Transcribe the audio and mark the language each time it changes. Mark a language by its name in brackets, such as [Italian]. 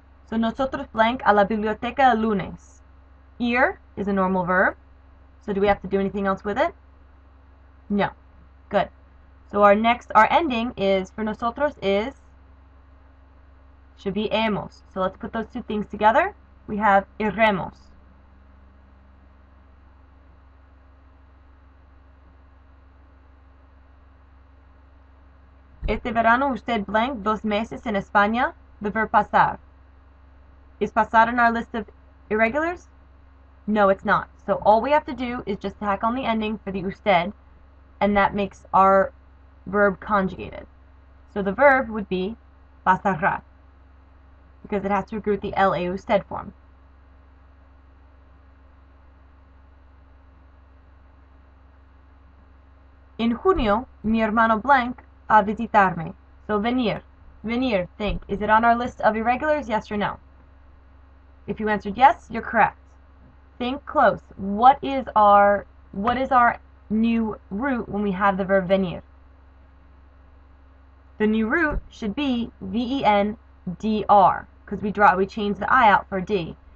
[Spanish] So nosotros blank a la biblioteca el lunes. [English] Ir is a normal verb. So do we have to do anything else with it? No. Good. So our ending is, for nosotros should be hemos. So let's put those two things together. We have iremos. [Spanish] Este verano usted blank 2 meses en España. [English] The verb pasar. Is pasar in our list of irregulars? No, it's not. So all we have to do is just tack on the ending for the usted, and that makes our verb conjugated. So the verb would be pasará, because it has to agree with the la usted form. [Spanish] En junio, mi hermano blank a visitarme. [English] So venir. Venir, think. Is it on our list of irregulars, yes or no? If you answered yes, you're correct. Think close. What is our new root when we have the verb venir? The new root should be vendr, because we changed the I out for D.